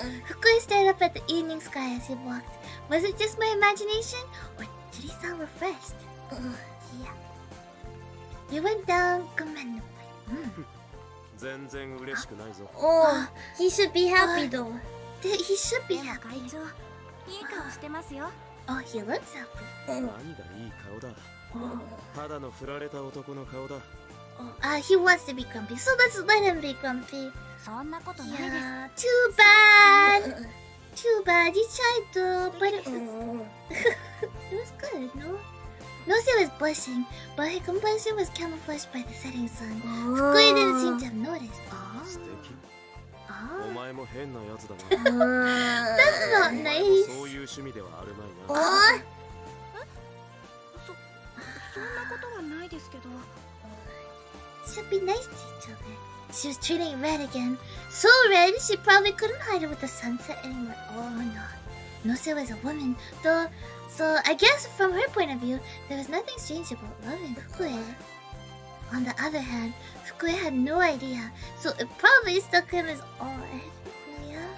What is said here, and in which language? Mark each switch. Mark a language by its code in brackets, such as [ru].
[en] Fukui stared up at the evening sky as he walked. Was it just my imagination, or did he sound refreshed? Yeah. He went down commendably. [ja] 全然嬉しくないぞ [en] Oh, he should be happy though. He should be [ja] でも [en] happy. [ja] 会長いい顔してますよ [en] Oh, he looks happy. [ja] 何がいい顔だただの振られた男の顔だ [en] He wants to be grumpy, so let's let him be grumpy. [ja] そんなことないです [en] Yeah, too bad. Too bad. You tried to, but it was good, no? Nose was blushing, but her complexion was camouflaged by the setting sun. Fukui didn't seem to have noticed. [ja] 素敵 [en] Oh. [ja] お前も変なやつだな [en] That's not nice. [ja] そういう趣味ではあるまいな [en] Oh. [ja] そんなことはないですけど [en] Should be nice to each other. She was turning red again. So red, she probably couldn't hide it with the sunset anymore. Oh no. Nose was a woman, though, so I guess from her point of view, there was nothing strange about loving Fukui. On the other hand, Fukui had no idea, so it probably struck him as odd. Yeah.